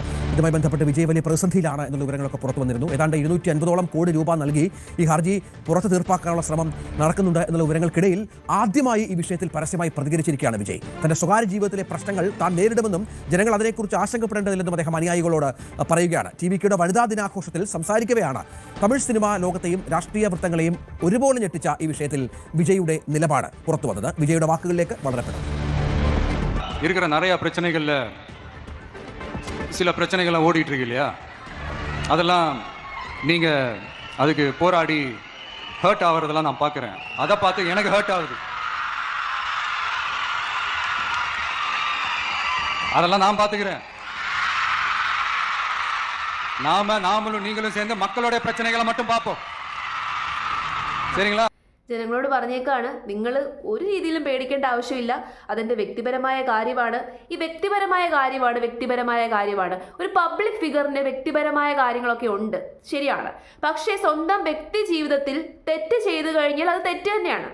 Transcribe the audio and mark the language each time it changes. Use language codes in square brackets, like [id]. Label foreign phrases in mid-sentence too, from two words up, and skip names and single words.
[ml] ഇതുമായി ബന്ധപ്പെട്ട് വിജയ് വലിയ പ്രതിസന്ധിയിലാണ് എന്നുള്ള വിവരങ്ങളൊക്കെ പുറത്തു വന്നിരുന്നു. ഏതാണ്ട് 250ഓളം കോടി രൂപ നൽകി ഈ ഹർജി പുറത്ത് തീർപ്പാക്കാനുള്ള ശ്രമം നടക്കുന്നുണ്ട് എന്നുള്ള വിവരങ്ങൾക്കിടയിൽ ആദ്യമായി ഈ വിഷയത്തിൽ പരസ്യമായി പ്രതികരിച്ചിരിക്കുകയാണ് വിജയ്. തന്റെ സ്വകാര്യ ജീവിതത്തിലെ പ്രശ്നങ്ങൾ താൻ നേരിടുമെന്നും ജനങ്ങൾ അതിനെക്കുറിച്ച് ആശങ്കപ്പെടേണ്ടതില്ലെന്നും അദ്ദേഹം അനുയായികളോട് പറയുകയാണ്. ടി.വി.കെയുടെ വനിതാ ദിനാഘോഷത്തിൽ സംസാരിക്കവെയാണ് തമിഴ് സിനിമാ ലോകത്തെയും രാഷ്ട്രീയ വൃത്തങ്ങളെയും ഒരുപോലെ ഞെട്ടിച്ച ഈ വിഷയത്തിൽ വിജയുടെ നിലപാട് പുറത്തു വന്നത്. വിജയുടെ വാക്കുകളിലേക്ക് വളരെ പെട്ടെന്ന്. [ta] இருக்கிற நிறைய பிரச்சனைகள்ல சில பிரச்சனைகள்லாம் ஓடிட்டு இருக்கு இல்லையா, அதெல்லாம் நீங்க அதுக்கு போராடி ஹர்ட் ஆகிறதெல்லாம் நான் பார்க்குறேன். அதை பார்த்து எனக்கு ஹர்ட் ஆகுது. அதெல்லாம் நான் பார்த்துக்கிறேன். நாமளும் நீங்களும் சேர்ந்து மக்களுடைய பிரச்சனைகளை மட்டும் பார்ப்போம், சரிங்களா? [ml] ജനങ്ങളോട് പറഞ്ഞേക്കാണ്, നിങ്ങൾ ഒരു രീതിയിലും പേടിക്കേണ്ട ആവശ്യമില്ല, അതെൻ്റെ വ്യക്തിപരമായ കാര്യമാണ്. ഈ വ്യക്തിപരമായ കാര്യമാണ്. ഒരു [en] public figure's [ml] വ്യക്തിപരമായ കാര്യങ്ങളൊക്കെ ഉണ്ട്, ശരിയാണ്. പക്ഷേ സ്വന്തം വ്യക്തി ജീവിതത്തിൽ തെറ്റ് ചെയ്തു കഴിഞ്ഞാൽ അത് തെറ്റ് തന്നെയാണ്.